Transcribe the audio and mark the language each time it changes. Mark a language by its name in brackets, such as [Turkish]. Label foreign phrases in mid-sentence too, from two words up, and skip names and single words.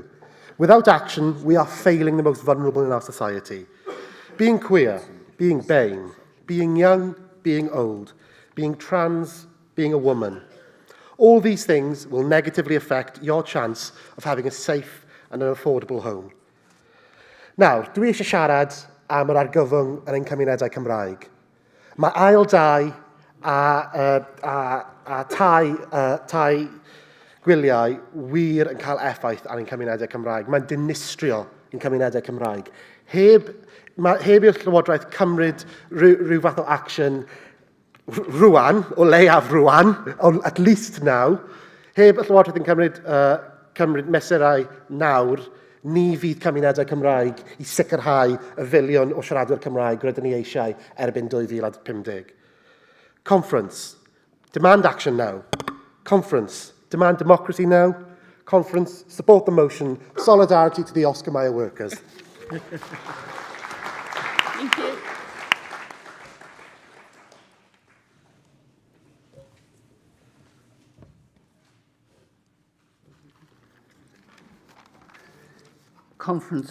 [English] Without action, we are failing the most vulnerable in our society. Being queer, being BAME, being young, being old, being trans, being a woman. All these things will negatively affect your chance of having a safe and an affordable home. Now, [Welsh] dwi eisiau siarad am yr argyfwng yn ein cymunedau Cymraeg. Mae ail dau a tai gwyliau wir yn cael effaith ar ein cymunedau Cymraeg. Mae'n dinistrio ein cymunedau Cymraeg. Heb i'r Llywodraeth cymryd rhyw fath o action rwan, o leiaf rwan, [English] at least now, [Welsh] heb y Llywodraeth yn cymryd mesurau nawr, ni fydd cymunedau Cymraeg i sicrhau y filiwn o siaradwyr Cymraeg rydyn ni eisiau erbyn 2050. [English] Conference, demand action now. Conference, demand democracy now. Conference, support the motion, solidarity to the Oscar Mayer workers. Thank you. Conference.